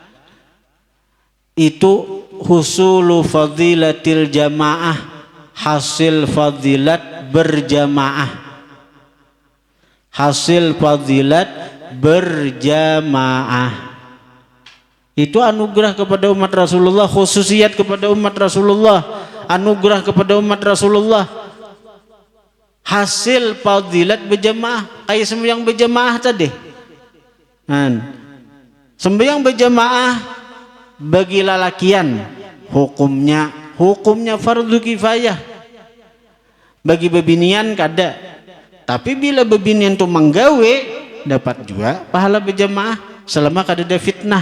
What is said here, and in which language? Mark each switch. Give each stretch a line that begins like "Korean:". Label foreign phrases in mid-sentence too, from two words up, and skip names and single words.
Indonesian: itu
Arabic: حصول فضيلة الجماعة,
Indonesian: hasil fadilat berjamaah, hasil fadilat berjamaah. Itu anugerah kepada umat Rasulullah, khususiat kepada umat Rasulullah, anugerah kepada umat Rasulullah. Hasil fadilat berjamaah, kayak sembahyang berjamaah tadi. Sembahyang berjamaah bagi lalakian hukumnya fardu kifayah.
Banjar: Bagi bebinian kada.
Indonesian: Tapi bila bebinian tu menggawe dapat juga pahala berjamaah selama kada ada fitnah.